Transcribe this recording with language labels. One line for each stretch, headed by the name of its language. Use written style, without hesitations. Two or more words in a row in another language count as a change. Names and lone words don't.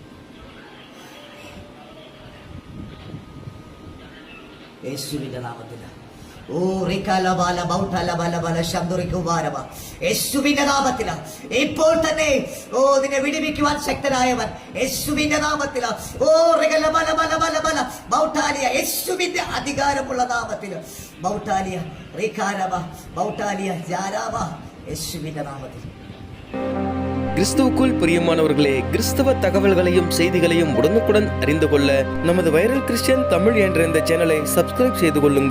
Malayalam: യേശുവിന്റെ നാമത്തിൽ യേശുവിന്റെ നാമത്തിൽ ഇപ്പോൾ തന്നെ നിന്നെ വിടുവിക്കുവാൻ ശക്തനായവൻ യേശുവിന്റെ നാമത്തിൽ യേശുവിന്റെ അധികാരമുള്ള നാമത്തിൽ യേശുവിന്റെ നാമത്തിൽ.
Tamil: கிறிஸ்துவுக்குள் பிரியமானவர்களே, கிறிஸ்தவ தகவல்களையும் செய்திகளையும் உடனுக்குடன் அறிந்து கொள்ள நமது வைரல் கிறிஸ்டியன் தமிழ் என்ற இந்த சேனலை சப்ஸ்கிரைப் செய்து கொள்ளுங்கள்.